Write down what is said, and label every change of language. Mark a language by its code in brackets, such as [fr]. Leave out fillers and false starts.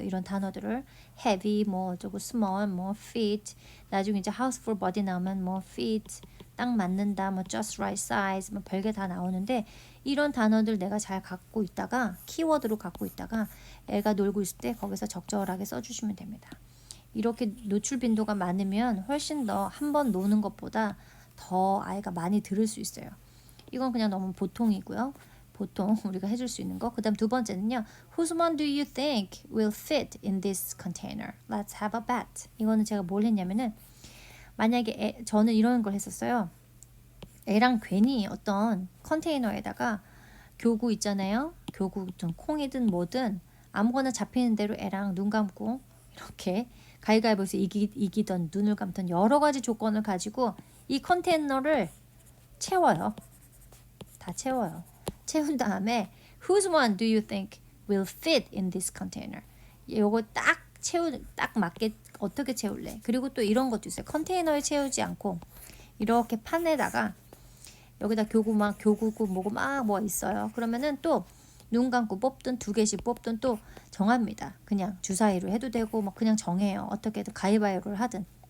[ko] 이런 단어들을 heavy, 뭐 어쩌고 small, 뭐 fit, 나중에 이제 house for body 나오면 뭐 fit, 딱 맞는다, 뭐 [en] just right size, [ko] 뭐 별게 다 나오는데, 이런 단어들 내가 잘 갖고 있다가 키워드로 갖고 있다가 애가 놀고 있을 때 거기서 적절하게 써주시면 됩니다. 이렇게 노출 빈도가 많으면 훨씬 더 한 번 노는 것보다 더 아이가 많이 들을 수 있어요. 이건 그냥 너무 보통이고요. 보통 우리가 해줄 수 있는 거. 그 다음 두 번째는요. [en] Whose one do you think will fit in this container? Let's have a bet. [ko] 이거는 제가 뭘 했냐면은, 만약에 저는 이런 걸 했었어요. 애랑 괜히 어떤 컨테이너에다가 교구 있잖아요. 교구든 콩이든 뭐든 아무거나 잡히는 대로 애랑 눈 감고 이렇게 가위가위보에서 이기던 눈을 감던 여러 가지 조건을 가지고 이 컨테이너를 채워요. 다 채워요. 채운 다음에 [en] Whose one do you think will fit in this container? [ko] 요거 딱 맞게 어떻게 채울래? 그리고 또 이런 것도 있어요. 컨테이너에 채우지 않고 이렇게 판에다가 여기다 교구고 뭐고 막 뭐 있어요. 그러면은 또 눈 감고 뽑든 2개씩 뽑든 또 정합니다. 그냥 주사위로 해도 되고 뭐 그냥 정해요. 어떻게든 가위바위보를 하든.